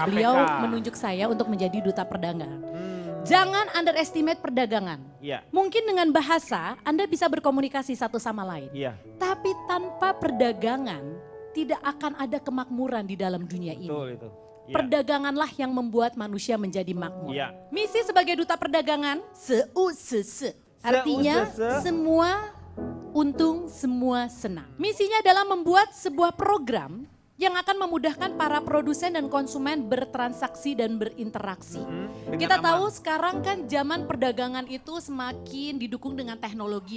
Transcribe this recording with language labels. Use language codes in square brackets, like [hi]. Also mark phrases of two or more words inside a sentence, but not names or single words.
[id] Beliau menunjuk saya untuk menjadi duta perdagangan. Jangan underestimate perdagangan. Iya, Mungkin dengan bahasa Anda bisa berkomunikasi satu sama lain. iya, Tapi tanpa perdagangan tidak akan ada kemakmuran di dalam dunia ini. betul itu. Iya. Perdaganganlah yang membuat manusia menjadi makmur. Iya. Misi sebagai duta perdagangan, seu-se-se. Artinya Seu-se-se. semua untung, semua senang. Misinya adalah membuat sebuah program yang akan memudahkan para produsen dan konsumen bertransaksi dan berinteraksi. dengan Kita aman. tahu sekarang kan zaman perdagangan itu semakin didukung dengan teknologi yang